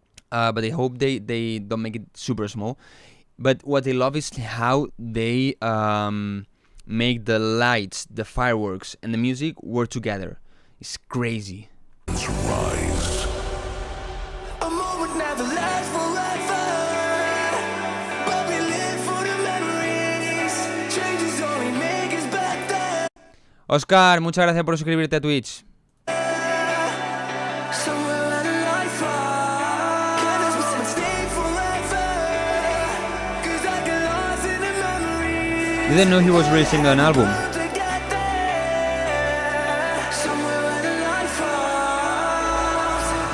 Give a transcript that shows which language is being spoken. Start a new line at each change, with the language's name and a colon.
English: But I hope they don't make it super small. But what I love is how they make the lights, the fireworks, and the music work together. It's crazy. rise. A moment never lasts forever, but we live for the memories. Changes only make us better.
Spanish: Oscar, muchas gracias por suscribirte a Twitch.
English: Somewhere where the light falls. Can this moment stay forever? 'Cause I get lost in the memories. Didn't know he was releasing an album. To get there. Somewhere where the light falls.